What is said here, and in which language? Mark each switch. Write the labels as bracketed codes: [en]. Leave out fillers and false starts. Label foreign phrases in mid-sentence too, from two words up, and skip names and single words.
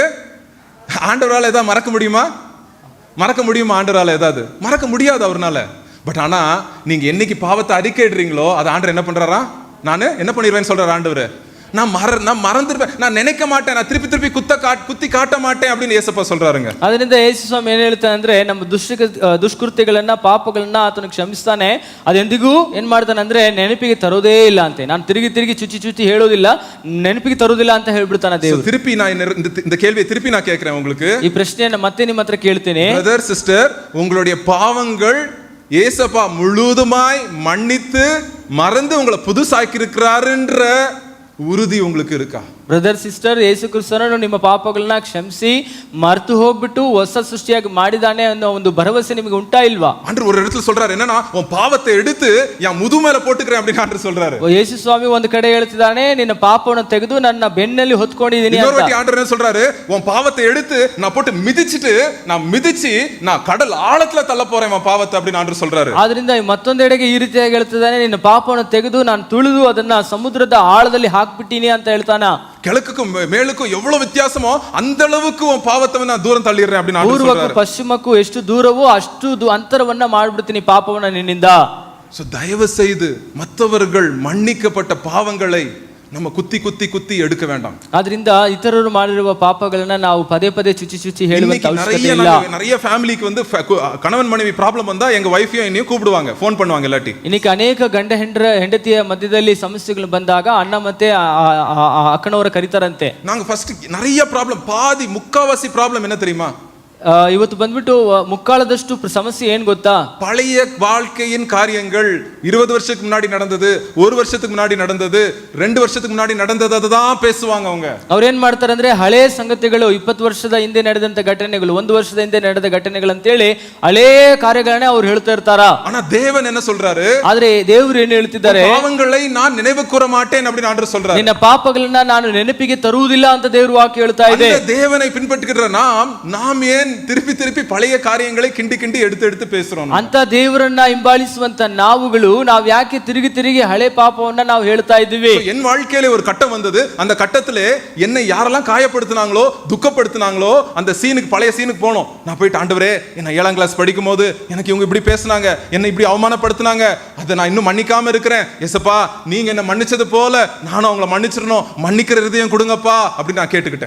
[ta] ஆண்டவரால் ஏதாவது மறக்க முடியுமா? ஆண்டவரால் ஏதாவது மறக்க முடியாது அவர்னால. பட் ஆனா நீங்க என்னைக்கு பாவத்தை அறிக்கையிடுறீங்களோ அது ஆண்டவர் என்ன பண்றாரா? நான் என்ன பண்ணிடுவேன்னு சொல்றாரு ஆண்டவர். நான் மறந்துடுவேன், நான் நினைக்க மாட்டேன், நான் திருப்பி குத்தி காட்ட மாட்டேன் அப்படின்னு ஏசப்பா சொல்றாருங்க. [kn] ಅದರಿಂದ ಯೇಸು ಸ್ವಾಮಿ ಏನ್ ಹೇಳ್ತಾನೆ ಅಂದ್ರೆ ನಮ್ಮ ದುಷ್ಕೃತ್ಯಗಳನ್ನ ಪಾಪಗಳನ್ನ ಆತನು ಕ್ಷಮಿಸ್ತಾನೆ. ಅದೆಂದಿಗೂ ಏನ್ ಮಾಡ್ತಾನೆ ಅಂದ್ರೆ ನೆನಪಿಗೆ ತರೋದೇ ಇಲ್ಲ ಅಂತೆ. ನಾನು ತಿರುಗಿ ಚುಚ್ಚಿ ಹೇಳೋದಿಲ್ಲ, ನೆನಪಿಗೆ ತರೋದಿಲ್ಲ ಅಂತ ಹೇಳ್ಬಿಡ್ತಾನೆ ದೇವರು. [ta] திருப்பி நான் இந்த கேள்வியை திருப்பி நான் கேட்கிறேன் உங்களுக்கு. [kn] ಈ ಪ್ರಶ್ನೆಯನ್ನ ಮತ್ತೆ ನಿಮ್ಮ ಹತ್ರ ಕೇಳ್ತೇನೆ. [en] brother sister, [ta] உங்களுடைய பாவங்கள் ஏசப்பா முழுதுமாய் மன்னித்து மறந்து உங்களை புதுசாக்கி இருக்கிறாருன்ற உறுதி உங்களுக்கு இருக்கா? [en] brother sister, [kn] ಯೇಸು ಕ್ರಿಸ್ತನು ನಿಮ್ಮ ಪಾಪಗಳನ್ನ ಕ್ಷಮಿಸಿ ಮರೆತು ಹೋಗ್ಬಿಟ್ಟು ಹೊಸ ಸೃಷ್ಟಿಯಾಗಿ ಮಾಡಿದಾನೆ ಅನ್ನೋ ಒಂದು ಭರವಸೆ ನಿಮಗೆ ಉಂಟಾ ಇಲ್ವಾ? [ta] ஆண்டவர் ஒரு இடத்துல சொல்றாரு, என்னன்னா உன் பாவத்தை எடுத்து என் முது மேல போட்டுக்கிறேன் அப்படின்னு ஆண்டவர் சொல்றாரு. [kn] ಯೇಸು ಸ್ವಾಮಿ ಒಂದು ಕಡೆ ಹೇಳ್ತಿದ್ದಾನೆ, ನಿನ್ನ ಪಾಪವನ್ನು ತೆಗೆದು ನನ್ನ ಬೆನ್ನಲ್ಲಿ ಹೊತ್ಕೊಂಡಿದ್ದೀನಿ ಅಂತ. [ta] இன்னொரு வாட்டி ஆண்டவர் என்ன சொல்றாரு? உன் பாவத்தை எடுத்து நான் போட்டு மிதிச்சு நான் கடல் ஆழத்துல தள்ள போறேன் உன் பாவத்தை அப்படின்னு ஆண்டவர் சொல்றாரு. [kn] ಆದ್ರಿಂದ ಮತ್ತೊಂದೆಡೆಗೆ ಈ ರೀತಿಯಾಗಿ ಹೇಳ್ತಿದ್ದಾನೆ, ನಿನ್ನ ಪಾಪವನ್ನು ತೆಗೆದು ನಾನು ತುಳಿದು ಅದನ್ನ ಸಮುದ್ರದ ಆಳದಲ್ಲಿ ಹಾಕ್ಬಿಟ್ಟಿನಿ ಅಂತ ಹೇಳ್ತಾನ. [ta] கிழக்குக்கும் மேலுக்கும் எவ்வளவு வித்தியாசமோ அந்த அளவுக்கு உன் பாவத்தை நான் தூரம் தள்ளிடுறேன் அப்படின்னு ஆண்டவர் [kn] ಪೂರ್ವಕ್ಕೂ [ta] சொல்றாரு. [kn] ಪಶ್ಚಿಮಕ್ಕೂ ಎಷ್ಟು ದೂರವೋ ಅಷ್ಟು ಅಂತರವನ್ನ ಮಾಡ್ಬಿಡ್ತೀನಿ ಪಾಪವನ್ನ ನಿನ್ನಿಂದ. [ta] சோ தயவு செய்து மற்றவர்கள் மன்னிக்கப்பட்ட பாவங்களை நம்ம குத்தி குத்தி குத்தி எடுக்க வேண்டாம். [kn] ಆದ್ರಿಂದ ಇತರರು ಮಾಡಿರುವ ಪಾಪಗಳನ್ನ ನಾವು ಪದೇ ಪದೇ ಚುಚ್ಚಿ ಚುಚ್ಚಿ ಹೇಳುವಂತ ಅವಶ್ಯಕತೆ ಇಲ್ಲ. [ta] நிறைய ஃபேமிலிக்கு வந்து கணவன் மனைவி ப்ராப்ளம் வந்தா எங்க வைஃபையும் என்னையும் கூப்பிடுவாங்க, ஃபோன் பண்ணுவாங்க இல்லாட்டி. [kn] இன்னைக்கு ಅನೇಕ ಗಂಡ ಹೆಂಡತಿಯ ಮಧ್ಯದಲ್ಲಿ ಸಮಸ್ಯೆಗಳು ಬಂದಾಗ ಅಣ್ಣ ಮತ್ತೆ ಅಕ್ಕನವರ ಕರೀತಾರಂತೆ. [ta] நாங்க ஃபர்ஸ்ட் நிறைய ப்ராப்ளம், பாதி முக்காவாசி ப்ராப்ளம் என்ன தெரியுமா? [kn] ಇವತ್ತು ಬಂದ್ಬಿಟ್ಟು ಮುಕ್ಕಾಳದಷ್ಟು ಸಮಸ್ಯೆ ಏನ್ ಗೊತ್ತಾ? [ta] பழைய வாழ்க்கையின் காரியங்கள் 20 வருஷத்துக்கு முன்னாடி நடந்தது, 1 வருஷத்துக்கு முன்னாடி நடந்தது, 2 வருஷத்துக்கு முன்னாடி நடந்தது அதுதான் பேசுவாங்க அவங்க. [kn] ಅವ್ರೇನ್ ಮಾಡ್ತಾರೆ ಅಂದ್ರೆ ಹಳೆ ಸಂಗತಿಗಳು, 20 ವರ್ಷದ ಹಿಂದೆ ನಡೆದಂತ ಘಟನೆಗಳು, 1 ವರ್ಷದ ಹಿಂದೆ ನಡೆದ ಘಟನೆಗಳು ಅಂತೇಳಿ ಹಳೆ ಕಾರ್ಯಗಳನ್ನೇ ಅವ್ರು ಹೇಳ್ತಾ ಇರ್ತಾರ. [ta] ஆனா தேவன் என்ன சொல்றாரு? [kn] ಆದ್ರೆ ದೇವರು ಏನು ಹೇಳ್ತಿದ್ದಾರೆ? [ta] பாவங்களை நான் நினைவு கூற மாட்டேன் அப்படின்னு ஆண்டவர் சொல்றாரு. [kn] ನಿನ್ನ ಪಾಪಗಳನ್ನ ನಾನು ನೆನಪಿಗೆ ತರುವುದಿಲ್ಲ ಅಂತ ದೇವರು ವಾಕ್ಯ ಹೇಳ್ತಾ ಇದೆ. [ta] அந்த தேவனை பின்பற்றுகிற நாம் ஏன் திருப்பி திருப்பி பழைய காரியங்களை கிண்டி கிண்டி எடுத்து எடுத்து பேசுறோம்? [kn] ಅಂತ ದೇವರನ್ನ ಹಿಂಬಾಲಿಸುವಂತ ನಾವು ಯಾಕೆ ತಿರುಗಿ ತಿರುಗಿ ಹಳೆ ಪಾಪವನ್ನ ನಾವು ಹೇಳ್ತಾ ಇದ್ದೀವಿ? [ta] என் வாழ்க்கையில ஒரு கட்டம் வந்தது, அந்த கட்டத்திலே என்னை யாரெல்லாம் காயப்படுத்தினாங்களோ துக்கப்படுத்தினாங்களோ அந்த சீனுக்கு, பழைய சீனுக்கு போனோம். நான் போயிட்டு ஆண்டவரே, என்ன 7ஆம் கிளாஸ் படிக்கும் போது எனக்கு இவங்க இப்படி பேசினாங்க, என்னை இப்படி அவமானப்படுத்தினாங்க, அதை நான் இன்னும் மன்னிக்காம இருக்கிறேன். எசப்பா நீங்க என்ன மன்னிச்சது போல நானும் அவங்கள மன்னிச்சிடணும், மன்னிக்கிற இதயம் கொடுங்கப்பா அப்படின்னு நான் கேட்டுக்கிட்டேன்.